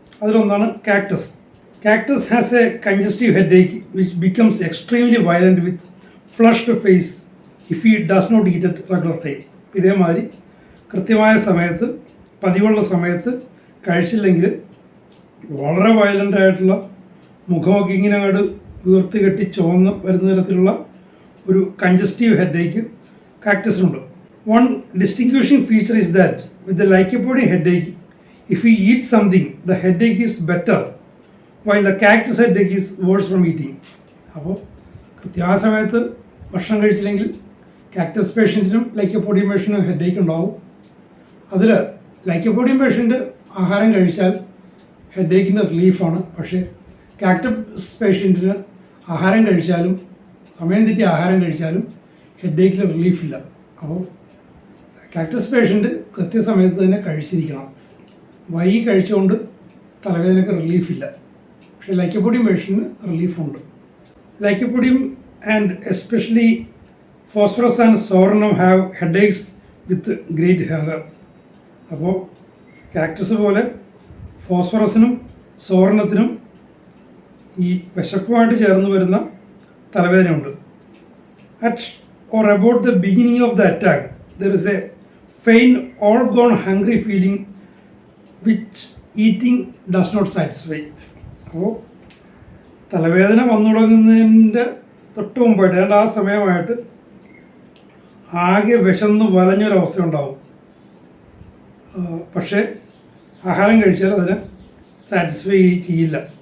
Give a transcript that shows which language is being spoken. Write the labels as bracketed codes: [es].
[ml] അതിലൊന്നാണ് [en] Cactus. Cactus has a congestive headache which becomes extremely violent with flushed face if he does not eat at regular time. [ml] ഇതേമാതിരി കൃത്യമായ സമയത്ത്, പതിവുള്ള സമയത്ത് കഴിച്ചില്ലെങ്കിൽ വളരെ വയലൻ്റ് ആയിട്ടുള്ള മുഖമൊക്കെ ഇങ്ങനെ അങ്ങോട്ട് വീർത്ത് കെട്ടി ചുവന്ന് വരുന്ന തരത്തിലുള്ള ഒരു congestive headache കാക്ടസിനുണ്ട്. [en] One distinguishing feature is that with the lycopodium headache, if we eat something, the headache is better, while the cactus headache is worse from eating. [ml] അപ്പോൾ കൃത്യമായ സമയത്ത് ഭക്ഷണം കഴിച്ചില്ലെങ്കിൽ കാക്ടസ് പേഷ്യൻറ്റിനും ലൈക്കോപോഡിയം പേഷ്യൻറ്റിനും ഹെഡേക്ക് ഉണ്ടാവും. അതിൽ ലൈക്കോപോഡിയം പേഷ്യൻറ്റ് ആഹാരം കഴിച്ചാൽ ഹെഡേക്കിന് റിലീഫാണ്. പക്ഷേ കാക്ടസ് പേഷ്യൻറ്റിന് ആഹാരം കഴിച്ചാലും, സമയം തെറ്റി ആഹാരം കഴിച്ചാലും ഹെഡേക്കിന് റിലീഫില്ല. അപ്പോൾ കാക്ടസ് പേഷ്യൻ്റ് കൃത്യസമയത്ത് തന്നെ കഴിച്ചിരിക്കണം. വൈകി കഴിച്ചുകൊണ്ട് തലവേദനയ്ക്ക് റിലീഫില്ല. പക്ഷേ lycopodium പേഷ്യൻറ്റിന് റിലീഫുണ്ട്. [en] Lycopodium and especially phosphorus and psorinum have headaches with great hunger. [ml] അപ്പോൾ കാക്ടസ് പോലെ ഫോസ്ഫറസിനും സോറനത്തിനും ഈ വിശപ്പുമായിട്ട് ചേർന്ന് വരുന്ന തലവേദനയുണ്ട്. [en] At or about the beginning of the attack, there is a faint all gone hungry feeling which eating does not satisfy. [ml] അപ്പോൾ തലവേദന വന്നു തുടങ്ങുന്നതിൻ്റെ തൊട്ട് മുമ്പായിട്ട്, ഏതാണ്ട് ആ സമയമായിട്ട് ആകെ വിശന്ന് വലഞ്ഞൊരവസ്ഥ ഉണ്ടാവും. പക്ഷേ ആഹാരം കഴിച്ചാൽ അതിനെ സാറ്റിസ്ഫൈ ചെയ്യില്ല.